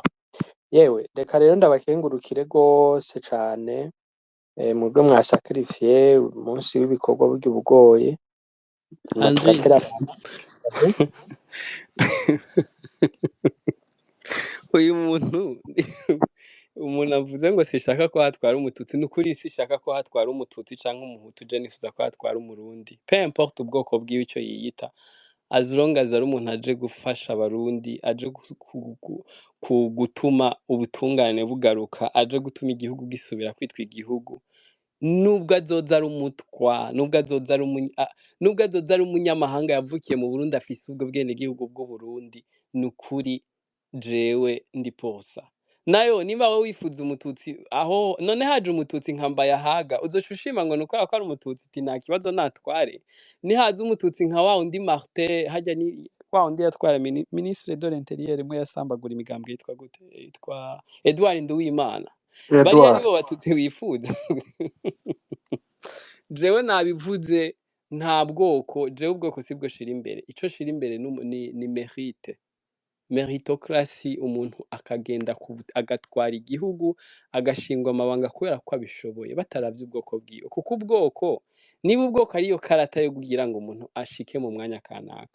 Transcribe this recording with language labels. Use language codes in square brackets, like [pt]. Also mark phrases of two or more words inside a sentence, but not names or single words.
[rn] Yewe reka rero ndabakengurukire rwose cane, mwebwe mwasacrifiye umunsi w'ibikorwa burya ubugoye Andris, uyu muntu umuntu avuze ngo sishaka ko hatwara umututsi, n'ukuri sishaka ko hatwara umututsi canke umuhutu, je nifuza ko hatwara umurundi, [fr] peu importe [rn] ubwoko bwiwe ico yiyita, [en] as long as [rn] ari umuntu aje gufasha abarundi, aje gutuma ubutungane bugaruka, aje gutuma igihugu gisubira kwitwa igihugu, nubwo azoza ari umutwa, nubwo azoza ari umunyamahanga yavukiye mu Burundi afise ubwo bwenegihugu bw'Uburundi, nukuri jewe ndi posa. Nayo niba wowe wifuza umututsi aho none haje umututsi nka Mbayahaga, uzoca ushima ngo nuko ari umututsi uti nta kibazo natware? Nihaza umututsi nka wa undi Martin, harya ni wa undi yatwara [fr] ministre de l'intérieur [rn] mwe yasambagura imigambwe yitwa gute, yitwa Edouard Nduwimana, bariya nibo batutsi wifuza? Jewe nabivuze nta bwoko, jewe ubwoko sibwo shira imbere, ico shira imbere ni mérite. meritocracy, umuntu akagenda agatwara igihugu agashingwa amabanga kubera ko abishoboye bataravye ubwoko bwiwe, kuko ubwoko niba ubwoko ariyo karata yo kugira ngo umuntu ashike mu mwanya kanaka.